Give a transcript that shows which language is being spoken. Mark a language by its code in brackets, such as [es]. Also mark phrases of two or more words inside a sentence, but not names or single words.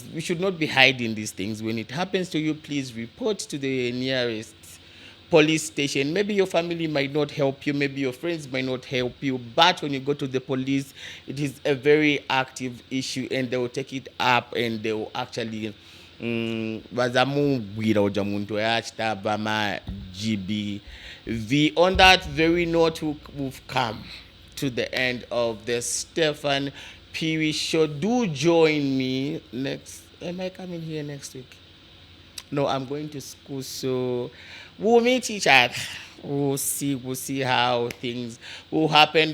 [en] We should not be hiding these things. When it happens to you, please report to the nearest police station. Maybe your family might not help you, maybe your friends might not help you, but when you go to the police, it is a very active issue, and they will take it up and they will actually [ny] bazamugwira uja muntu yachita bama GBV. [en] On that very note, we've come to the end of the Steffan Phiri show. Do join me next. Am I coming here next week? No, I'm going to school, so we'll meet each other. We'll see how things will happen.